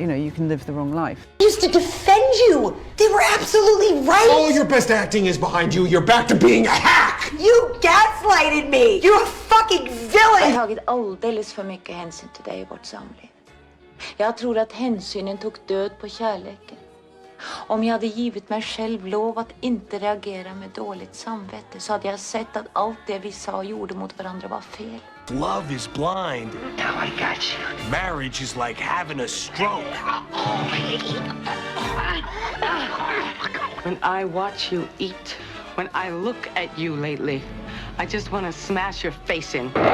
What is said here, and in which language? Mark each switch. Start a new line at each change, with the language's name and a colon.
English: you can live the wrong life. I used to defend you. They were absolutely right. All your best acting is behind you. You're back to being a hack. You gaslighted me. You're a fucking villain.
Swedish: Jag har tagit alldeles för mycket hänsyn till dig i vårt samliv. Jag tror att hänsynen tog död på kärleken. Om jag hade givit mig själv lov att inte reagera med dåligt samvete så hade jag sett att allt det vi sa och gjorde mot varandra var fel.
English: Love is blind. Now I got you. Marriage is like having a stroke. When I watch you eat, when I look at you lately, I just want to smash your face in.